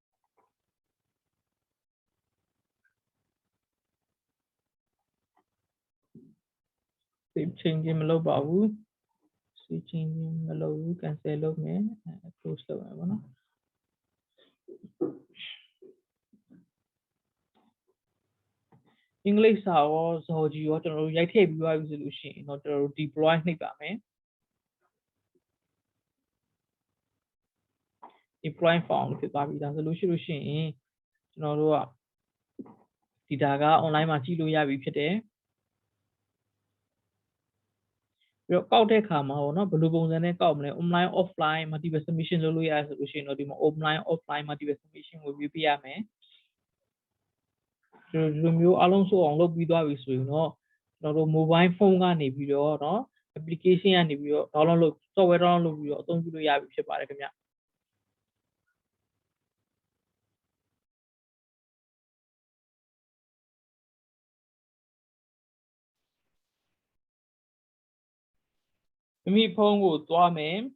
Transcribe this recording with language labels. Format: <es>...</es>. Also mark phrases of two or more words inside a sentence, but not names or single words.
<en>save change</en> <my>မလုပ်ပါဘူး</my> <en>save change</en> <my>မလုပ်ဘူး cancel လုပ်မယ် close လုပ်မယ်ပေါ့နော် အင်္ဂလိပ်စာရော Zoji ရောကျွန်တော်တို့ရိုက်ထည့်ပြီးသွားပြီဆိုလို့ရှိရင်တော့ကျွန်တော်တို့ deploy နှိပ်ပါမယ်</my> <en>deploy form</en> <my>ဖြစ်သွားပြီဒါဆိုလို့ရှိရင်ကျွန်တော်တို့ကဒီဒါက online မှာကြည့်လို့ရပြီဖြစ်တယ် ပြီးတော့ကောက်တဲ့အခါမှာပေါ့နော်ဘယ်လိုပုံစံနဲ့ကောက်မလဲ</my> <en>online offline multiple submission</en> <my>လုပ်လို့ရတယ်ဆိုလို့ရှိရင်တော့ဒီမှာ</my> <en>online offline multiple submission</en> <my>ကိုရွေးပေးရမယ်ဒီလိုမျိုးအလုံးစုံအောင်လုပ်ပြီးသွားပြီဆိုရင်တော့ကျွန်တော်တို့</my> <en>mobile phone</en> <my>ကနေပြီးတော့เนาะ application ကနေပြီးတော့ download လုပ်</my> <en>software download</en> <my>လုပ်ပြီးတော့အသုံးပြုလို့ရပြီဖြစ်ပါတယ်ခင်ဗျ မိမိဖုန်းကိုသွားမယ်</my>